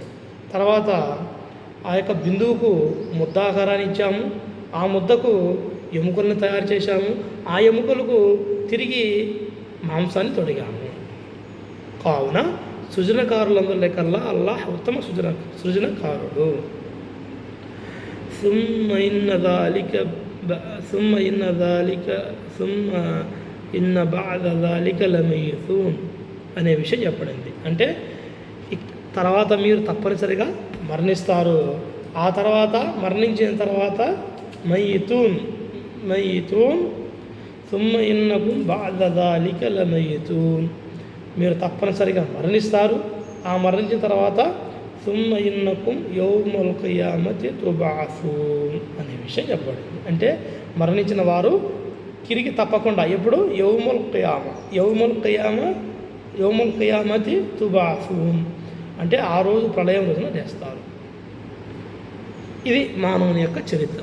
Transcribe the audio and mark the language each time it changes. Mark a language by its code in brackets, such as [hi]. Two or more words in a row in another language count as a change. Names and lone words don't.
[te] తర్వాత ఆ యొక్క బిందువుకు ముద్దాకారాన్ని ఇచ్చాము, ఆ ముద్దకు ఎముకలను తయారు చేశాము, ఆ ఎముకలకు తిరిగి మాంసాన్ని తొడిగాము. కావున సృజనకారులందరి లెక్కల్లా అల్లాహ్ ఉత్తమ సృజనకారుడు. [ar] ثم إن بعد ذلك لميتون [te] అనే విషయం చెప్పడింది. అంటే తర్వాత మీరు తప్పనిసరిగా మరణిస్తారు, ఆ తర్వాత మరణించిన తర్వాత మయ్యితూన్ [ar] ثم إنكم بعد ذلك لميتون, [te] మీరు తప్పనిసరిగా మరణిస్తారు, ఆ మరణించిన తర్వాత [ar] ثم إنكم يوم القيامة تبعثون [te] అనే విషయం చెప్పబడింది. అంటే మరణించిన వారు తిరిగి తప్పకుండా ఎప్పుడు [ar] يوم القيامة تبعثون [te] అంటే ఆ రోజు ప్రళయం రోజున లేస్తారు. ఇది మానవుని యొక్క చరిత్ర.